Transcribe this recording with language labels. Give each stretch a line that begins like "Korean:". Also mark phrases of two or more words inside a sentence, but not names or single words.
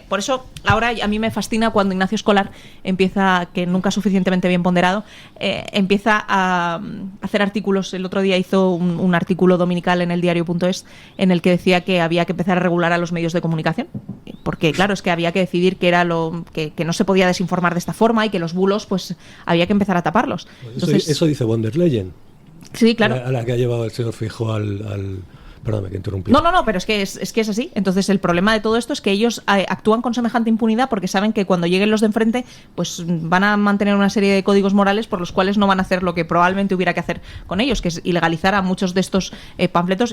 Spanish: Por eso, ahora a mí me fascina cuando Ignacio Escolar empieza, que nunca suficientemente bien ponderado, empieza a hacer artículos. El otro día hizo un artículo dominical en el diario.es en el que decía que había que empezar a regular a los medios de comunicación, porque claro, es que había que decidir que era que no se podía desinformar de esta forma, y que los bulos pues había que empezar a taparlos. Entonces, eso dice von der Leyen. Sí, claro. A la que ha llevado el señor Feijóo al Perdóname que interrumpí. No, pero es que es así. Entonces, el problema de todo esto es que ellos actúan con semejante impunidad porque saben que cuando lleguen los de enfrente, pues van a mantener una serie de códigos morales por los cuales no van a hacer lo que probablemente hubiera que hacer con ellos, que es ilegalizar a muchos de estos panfletos.